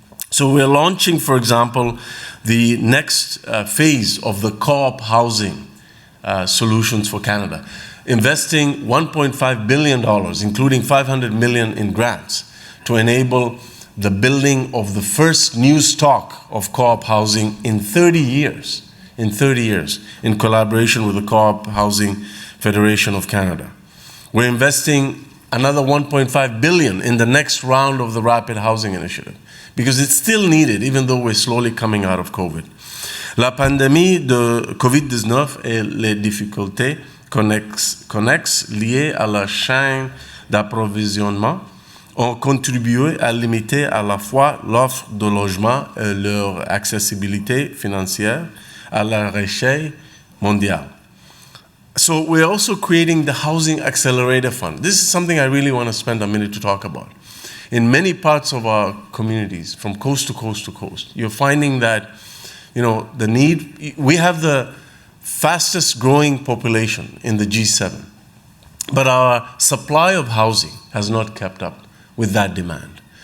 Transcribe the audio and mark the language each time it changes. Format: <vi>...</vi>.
<en>So we're launching, for example, the next phase of the co-op housing solutions for Canada, investing $1.5 billion, including $500 million in grants, to enable the building of the first new stock of co-op housing in 30 years, in collaboration with the Co-op Housing Federation of Canada. We're investing another $1.5 billion in the next round of the Rapid Housing Initiative, because it's still needed, even though we're slowly coming out of COVID.</en> <fr>La pandémie de COVID-19 et les difficultés connexes liées à la chaîne d'approvisionnement ont contribué à limiter à la fois l'offre de logement et leur accessibilité financière à la recherche mondiale.</fr> <en>So we're also creating the Housing Accelerator Fund. This is something I really want to spend a minute to talk about. In many parts of our communities, from coast to coast to coast, you're finding that, the need, we have the fastest growing population in the G7, but our supply of housing has not kept up with that demand.</en>